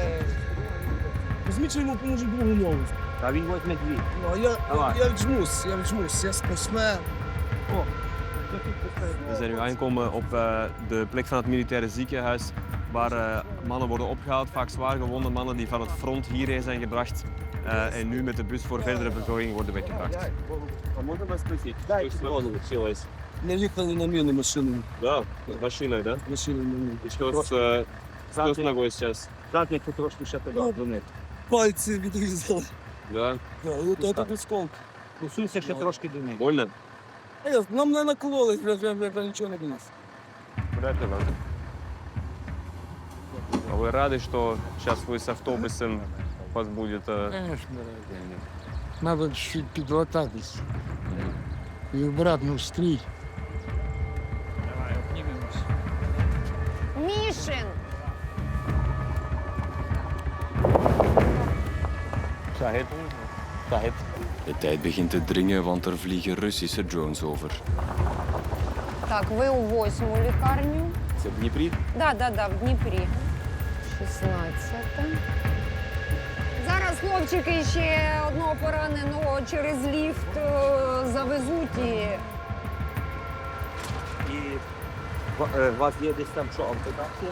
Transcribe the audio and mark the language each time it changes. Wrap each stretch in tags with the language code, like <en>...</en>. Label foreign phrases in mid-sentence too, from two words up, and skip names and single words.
<uk>Візьміть, що йому поможуть другу ногу. А він возьме дві. Ну, я вжмусь, я спортсмен. О,</uk> <nl>We zijn nu aangekomen op de plek van het militaire ziekenhuis, waar mannen worden opgehaald, vaak zwaar gewonde mannen die van het front hierheen zijn gebracht en nu met de bus voor verdere verzorging worden weggebracht.</nl> <uk>А можна вас спросити, що случилось? не їхали на міну машину.</uk> <ru>Да, с машиной, да?</ru> <uk>Машину на міну.</uk> <ru>И что с ногой сейчас?</ru> <uk>Задники трошки ще туди донизу. Пальці відрізали.</uk> <ru>Да?</ru> <uk>Ото так осколки. Усунься ще трошки донизу.</uk> <ru>Больно?</ru> <uk>Нам не накололи, вже нічого не було.</uk> <ru>Вряд ли надо. А вы рады, что сейчас вы с автобусом вас будет...</ru> <uk>Звісно, треба чуть підлататись. І обратно в стрій. Мішин!</uk> <nl>De tijd begint te dringen, want er vliegen Russische drones over.</nl> <uk>Так, ви у 8-му лікарню. Це в Дніпрі? Да, в Дніпрі. 16-та. Зараз хлопчики ще одного пораненого через ліфт завезуть і... І у вас є десь там що, ампутація?</uk>